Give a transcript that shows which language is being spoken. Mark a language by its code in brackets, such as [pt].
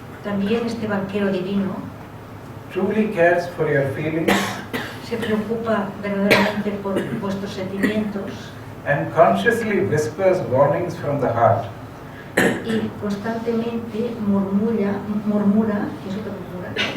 [es] También este banquero divino [en] truly cares for your feelings [es] se preocupa verdaderamente por vuestros sentimientos [en] and consciously whispers warnings from the heart. [es] y constantemente murmura, ¿qué es lo que murmura?